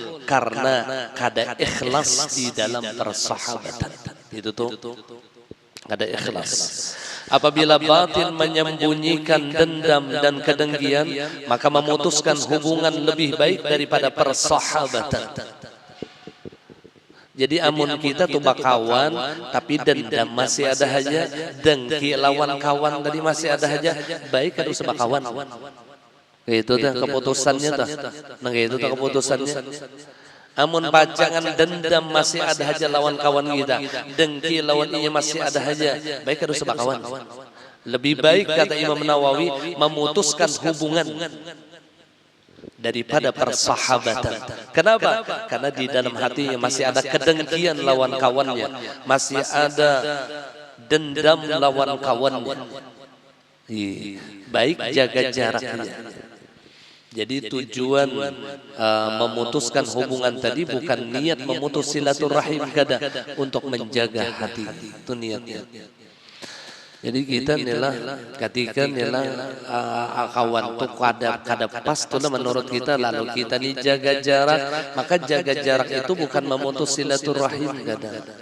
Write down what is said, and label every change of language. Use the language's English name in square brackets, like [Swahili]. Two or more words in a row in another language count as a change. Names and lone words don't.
[Indonesian] Karena kada ikhlas di dalam persahabatan. [Banjar] Itu tuh kada ikhlas. [Indonesian] Apabila batin menyembunyikan dendam dan kedengkian, maka memutuskan hubungan lebih baik daripada persahabatan. [Banjar] Jadi amun kita tuh bakawan, tapi dendam masih ada aja, dengki lawan kawan tadi masih ada aja, baik harus bakawan. Itu tuh keputusannya tuh. Nah itu tuh keputusannya. Amun pajangan dendam masih ada aja lawan kawan kita, dengki lawan inya masih ada aja, baik harus bakawan. [Indonesian] Lebih baik kata Imam Nawawi memutuskan hubungan daripada persahabatan. Kenapa? Karena di dalam hatinya masih ada kedengkian lawan kawannya, masih ada dendam lawan kawannya. Baik jaga jaraknya. Jadi tujuan memutuskan hubungan tadi bukan niat memutus silaturahim kada, untuk menjaga hati. Itu niatnya. [Banjar] Jadi kita nilah ketika nilah kawan tuh kada pas tuh menurut kita, lalu kita nih jaga jarak, maka jaga jarak itu bukan memutus silaturahim kada.